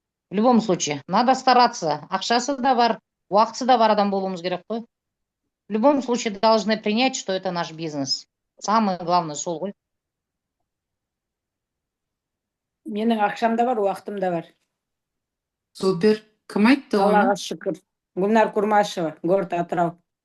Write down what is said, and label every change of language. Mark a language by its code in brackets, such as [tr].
[ru] В любом случае, надо стараться. [kk] Ақшасы да бар, уақытысы да бар адам болуымыз керек қой. [ru] В любом случае, должны принять, что это наш бизнес. Самое главное [kk] сол ғой. Менің ақшам да бар, уақытым да бар. Супер. Кім айтты оны? Аллаға шүкір. [ru] Гүлнар Курмашева, город Атырау.